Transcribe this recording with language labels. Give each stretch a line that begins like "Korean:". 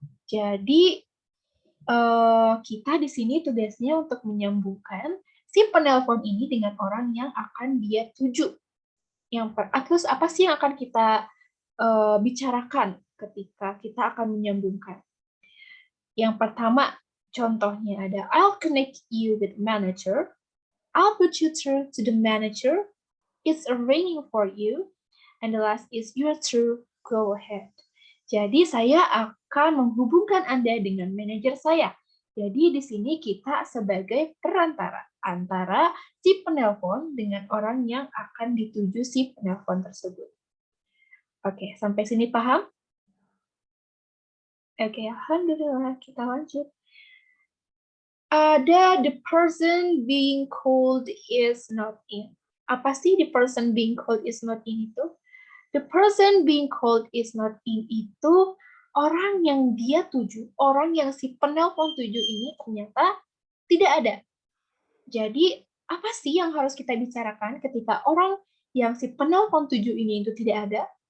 Indonesian: Jadi kita di sini tugasnya untuk menyambungkan si penelpon ini dengan orang yang akan dia tuju. Terus apa sih yang akan kita bicarakan ketika kita akan menyambungkan? Yang pertama, Contohnya ada,
English: I'll connect you with manager. I'll put you through to the manager. It's arranging for you. And the last is, you're through, go ahead.
Indonesian: Jadi saya akan menghubungkan Anda dengan manajer saya. Jadi di sini kita sebagai perantara antara si penelpon dengan orang yang akan dituju si penelpon tersebut. Oke, sampai sini paham? Oke, alhamdulillah, kita lanjut.
English: Ada the person being called is not in.
Indonesian: Apa sih
English: the person being called is not in itu? The person being called is not in
Indonesian: itu orang yang dia tuju, orang yang si penelpon tuju ini ternyata tidak ada. Jadi, apa sih yang harus kita bicarakan ketika orang yang si penelpon tuju ini itu tidak ada?